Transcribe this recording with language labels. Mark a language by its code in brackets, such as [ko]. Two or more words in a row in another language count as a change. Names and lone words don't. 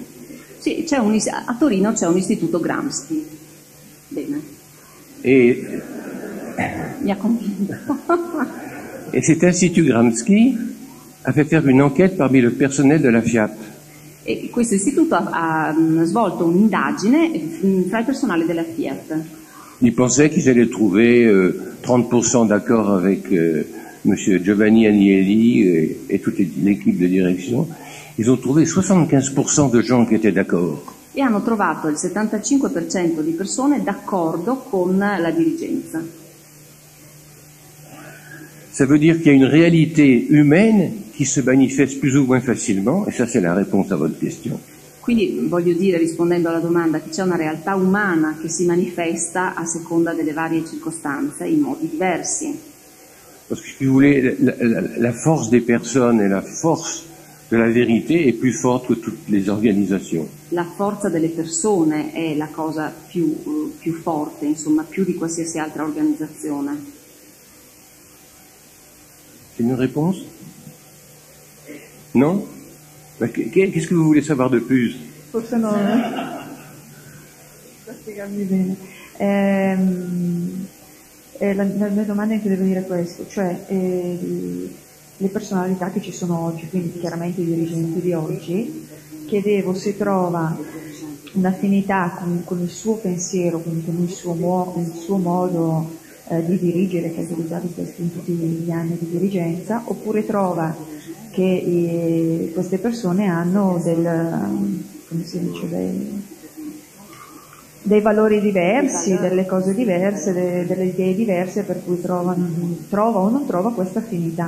[it] Sì, a Torino c'è un istituto Gramsci. Bene, [fr] Et [it] mi ha convinto. [fr] cet institut Gramsci a fait faire une enquête parmi le personnel de la Fiat. [it] E questo istituto ha svolto un'indagine fra il personale della Fiat. [fr] Ils pensaient qu'ils allaient trouver 30% d'accord avec M. Giovanni Agnelli et toute l'équipe de direction. Ils ont trouvé 75% de gens qui étaient d'accord. [it] E hanno trovato il 75% di persone d'accordo con la dirigenza. [fr] Ça veut dire qu'il y a une réalité humaine qui se manifeste plus ou moins facilement, et ça c'est la réponse à votre question. [it] Quindi voglio dire, rispondendo alla domanda, che c'è una realtà umana che si manifesta a seconda delle varie circostanze in modi diversi. [fr] Parce que si vous voulez, la force des personnes et la force de la vérité est plus forte que toutes les organisations. [it] La forza delle persone è la cosa più forte, insomma, più di qualsiasi altra organizzazione. [fr] C'est une réponse? Non? Qu'est-ce que vous voulez savoir de plus? [it] Forse no. Per spiegarmi bene. La mia domanda è che devo dire questo, cioè le personalità che ci sono oggi, quindi chiaramente i dirigenti di oggi, chiedevo se trova un'affinità con il suo pensiero, quindi con il suo modo di dirigere che ha utilizzato in tutti gli anni di dirigenza, oppure trova che queste persone hanno dei valori diversi, delle cose diverse, delle idee diverse, per cui trova o non trova questa affinità.